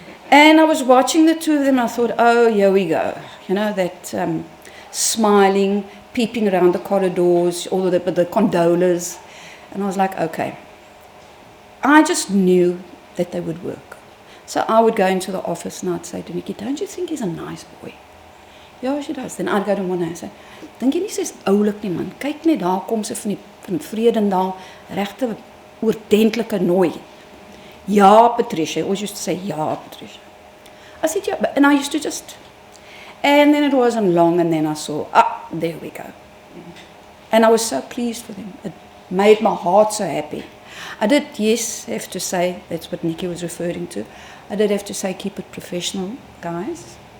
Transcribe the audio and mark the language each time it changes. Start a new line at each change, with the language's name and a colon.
English: And I was watching the two of them, and I thought, oh, here we go. You know, that smiling, peeping around the corridors, all of the condolas. And I was like, okay. I just knew that they would work. So I would go into the office and I'd say to Nikki, don't you think he's a nice boy? Ja, she does. Then I'd go to Mornay and say,
Afrikaans: dink jy nie sy's oulik nie, man. Kyk net, daar kom sy van Vredendal, regte oordentlike nooi.
English: Ja, Patricia. I always used to say, ja, Patricia. I said, yeah, and I used to just... And then it wasn't long, and then I saw, there we go. And I was so pleased for them. It made my heart so happy. I did, yes, have to say, that's what Nikki was referring to, I did have to say, keep it professional, guys.